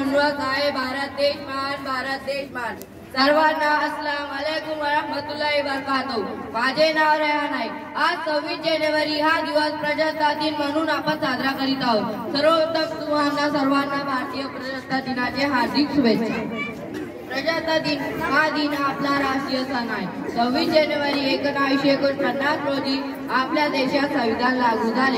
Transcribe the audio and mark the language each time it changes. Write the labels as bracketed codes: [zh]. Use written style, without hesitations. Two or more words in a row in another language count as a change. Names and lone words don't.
[mr] दिवस आहे भारत देश मान, भारत देश मान। सर्वांना [ar] السلام عليكم ورحمة الله وبركاته. [mr] माझे नाव रेहान आहे। आज 26 जानेवारी हा दिवस प्रजासत्ताक दिन म्हणून आपण साजरा करीत आहोत। सर्वप्रथम तुम्हाला सर्वांना भारतीय प्रजासत्ताक दिनाचे हार्दिक शुभेच्छा। प्रजासत्ताक दिन हा दिन आपला राष्ट्रीय सण आहे। 26 जानेवारी 1949 रोजी आपल्या देशात संविधान लागू झाले।